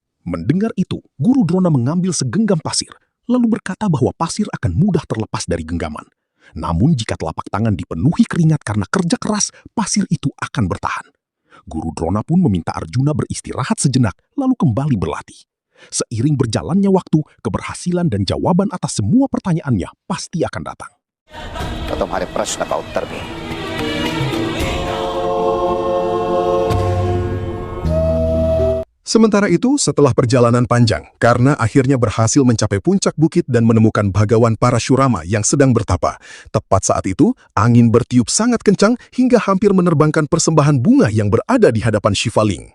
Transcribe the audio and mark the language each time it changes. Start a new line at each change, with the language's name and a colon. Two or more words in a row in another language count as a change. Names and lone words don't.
Indonesian: Mendengar itu, Guru Drona mengambil segenggam pasir, lalu berkata bahwa pasir akan mudah terlepas dari genggaman. Namun jika telapak tangan dipenuhi keringat karena kerja keras, pasir itu akan bertahan. Guru Drona pun meminta Arjuna beristirahat sejenak, lalu kembali berlatih. Seiring berjalannya waktu, keberhasilan dan jawaban atas semua pertanyaannya pasti akan datang.
Hindi: तो तुम्हारे प्रश्न का उत्तर भी।
Indonesian: Sementara itu, setelah perjalanan panjang, karena akhirnya berhasil mencapai puncak bukit dan menemukan Bhagawan Parashurama yang sedang bertapa. Tepat saat itu, angin bertiup sangat kencang hingga hampir menerbangkan persembahan bunga yang berada di hadapan Shivaling.